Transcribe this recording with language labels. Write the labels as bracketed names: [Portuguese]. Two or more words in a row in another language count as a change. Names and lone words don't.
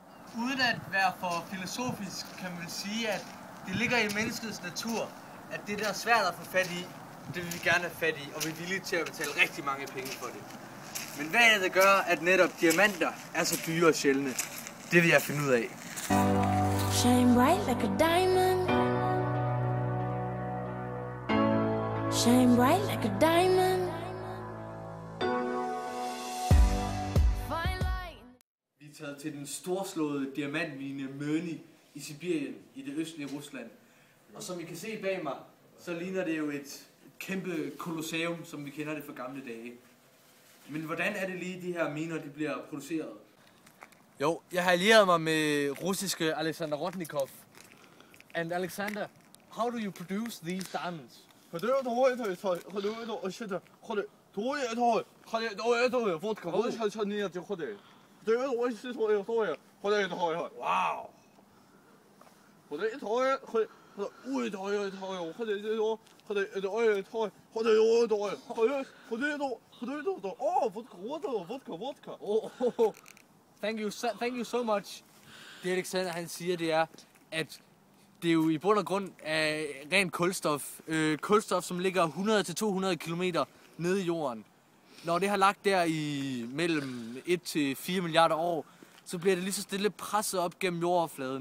[Danish] uden at være for filosofisk, kan man sige, at det ligger i menneskets natur, at det, der er svært at få fat i, det vil vi gerne have fat i, og vi er villige til at betale rigtig mange penge for det. Men hvad er det, der gør, at netop diamanter er så dyre og sjældne? Det vil jeg finde ud af. [English] Shine bright like a diamond. Shine bright like a diamond. [Danish] Vi er taget til den storslåede diamantmine Møni i Sibirien i det østlige Rusland. Og som I kan se bag mig, så ligner det jo et kæmpe kolosseum, som vi kender det fra gamle dage. Men hvordan er det lige, de her miner de bliver produceret? Jo, jeg har allieret mig med russiske Alexander Rodnikov. [English] And Alexander, how do you produce these diamonds? Wow! Thank you so much. [Danish] Det Alexander han siger, det er, at det er jo i bund og grund af rent kulstof. Kulstof, som ligger 100-200 km nede i jorden. Når det har lagt der i mellem 1-4 milliarder år, så bliver det lige så stille presset op gennem jordoverfladen.